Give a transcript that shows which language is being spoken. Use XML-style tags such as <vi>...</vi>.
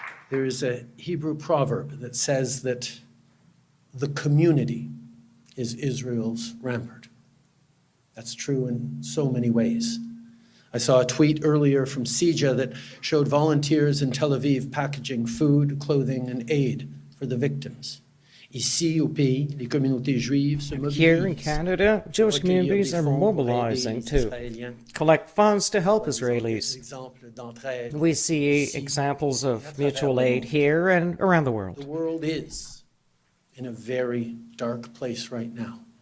<en>There is a Hebrew proverb that says that the community is Israel's rampart. That's true in so many ways. I saw a tweet earlier from CIJA that showed volunteers in Tel Aviv packaging food, clothing, and aid for the victims.</en> <fr>Ici, au pays, les communautés juives se mobilisent.</fr> <en>Here in Canada, Jewish communities are mobilizing to collect funds to help Israelis. We see examples of mutual aid here and around the The world. world is in a very dark place right now.</en>